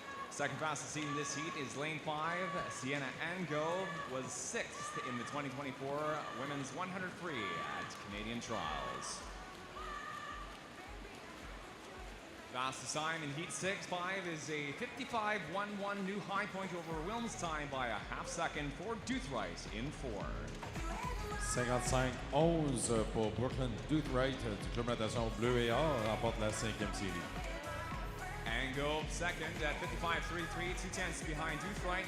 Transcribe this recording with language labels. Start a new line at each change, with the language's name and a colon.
English: Second fastest seed in this heat is lane 5, Sienna Ango, was 6th in the 2024 Women's 100 Free at Canadian Trials. Fastest time in heat 6-5 is a 55.11 new high point over Wilms time by a half second for Doothright in 4.
French: 55-11 pour Brooklyn Doothright du club natation bleu et or remporte la 5e série.
English: Ango second at 55.33, 2/10 behind Doothright.